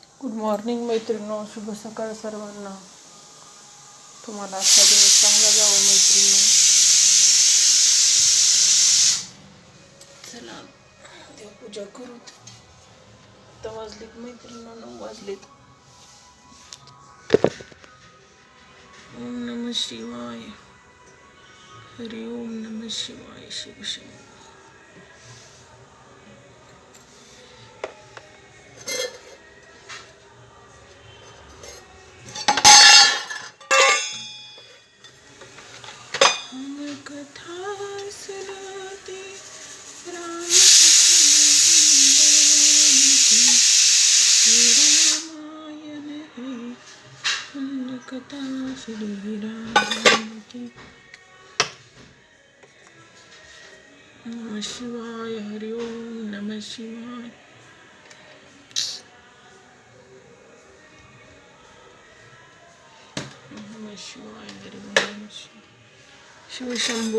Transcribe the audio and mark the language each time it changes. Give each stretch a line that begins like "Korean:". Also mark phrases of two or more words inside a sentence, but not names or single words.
English: Good morning
Marathi: मैत्रिणींनो, शुभ सकाळ सर्वांना. तुम्हाला आजचा दिवस चांगला जावं मैत्रिणींनो. चला देवपूजा करू. आता वाजलेत मैत्रिणींनो 9 वाजलेत.
Sanskrit: ओम नमः शिवाय. हरि ओम नमः शिवाय. शिव शंभो.
Hindi: कथा सुनाते राम रामायण है कथा श्री राम की.
Sanskrit: नमः शिवाय. हरि ओम नमः शिवाय. नमः शिवाय. हरि ओम नमः शिवाय. शिवशंभो.